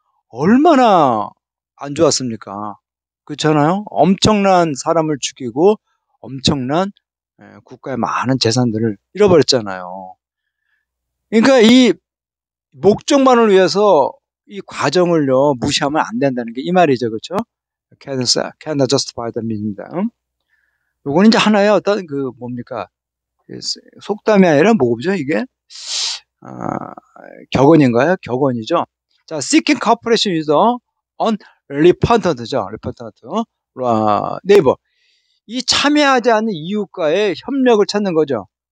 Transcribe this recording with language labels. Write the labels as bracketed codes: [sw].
[ko] 얼마나 안 좋았습니까? 그렇잖아요? 엄청난 사람을 죽이고 엄청난 국가의 많은 재산들을 잃어버렸잖아요. 그러니까 이 목적만을 위해서 이 과정을요, 무시하면 안 된다는 게 이 말이죠. 그렇죠? [en] Cannot justify the mean입니다. [ko] 요거는 이제 하나의 어떤 뭡니까? 속담이 아니라 뭐죠, 이게? 격언인가요? 격언이죠. 자, [en] seeking cooperation with an unrepentant [ko] 죠. [en] repentant neighbor. [ko] 이 참여하지 않는 이웃과의 협력을 찾는 거죠.